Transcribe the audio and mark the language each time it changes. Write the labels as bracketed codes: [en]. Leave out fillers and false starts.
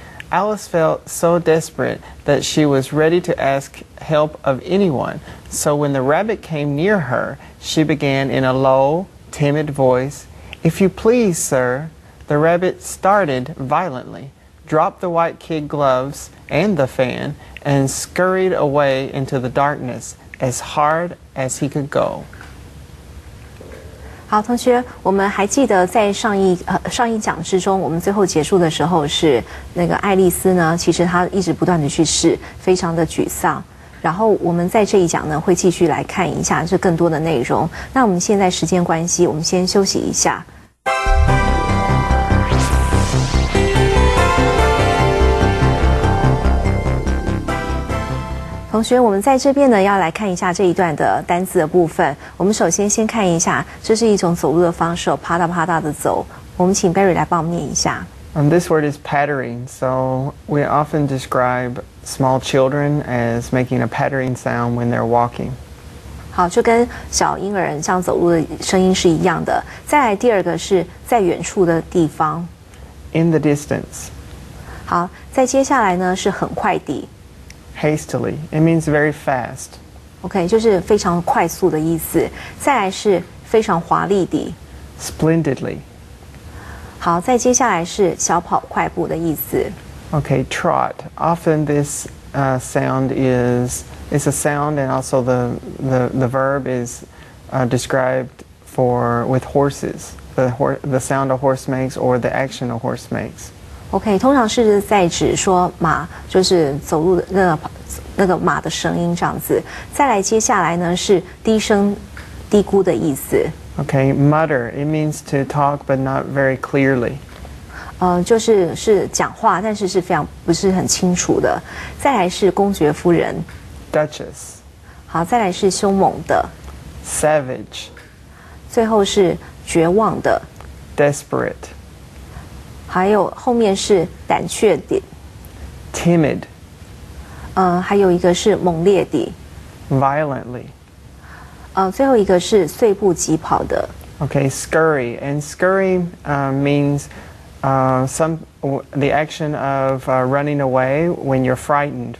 [en] Alice felt so desperate that she was ready to ask help of anyone, so when the rabbit came near her, she began in a low, timid voice, "If you please, sir." The rabbit started violently, dropped the white kid gloves and the fan, and scurried away into the darkness as hard as he could go. [zh] 好，同学，我们还记得在上一讲之中，我们最后结束的时候是那个爱丽丝呢，其实她一直不断的去试，非常的沮丧。然后我们在这一讲呢，会继续来看一下这更多的内容。那我们现在时间关系，我们先休息一下。同学，我们在这边呢要来看一下这一段的单字的部分。我们首先看一下，这是一种走路的方式，啪嗒啪嗒的走。我们请 Barry 来帮我们念一下。 [en] This word is pattering, so we often describe small children as making a pattering sound when they're walking. [zh] 好，就跟小婴儿这样走路的声音是一样的。再来第2个是在远处的地方 [en] In the distance. [zh] 好，再接下来呢是很快地 [en] Hastily. It means very fast. [zh] OK， 就是非常快速的意思。再来是非常华丽的 [en] Splendidly. [zh] 好，再接下来是小跑快步的意思。 [en] Okay, trot. Often this sound is a sound, and also the verb is described with horses. The sound a horse makes or the action a horse makes. [zh] OK， 通常是在指说马就是走路的那个马的声音这样子。再来接下来呢是低声低咕的意思。 [en] Okay, mutter. It means to talk but not very clearly. [zh] 就是讲话，但是不是很清楚的。再来是公爵夫人 [en] Duchess. [zh] 好，再来是凶猛的 [en] Savage. [zh] 最后是绝望的 [en] Desperate. [zh] 还有后面是胆怯的 [en] Timid. [zh] 还有一个是猛烈的 [en] Violently. [zh] 最后一个是碎步疾跑的。 [en] Okay, scurry. And scurry means the action of running away when you're frightened.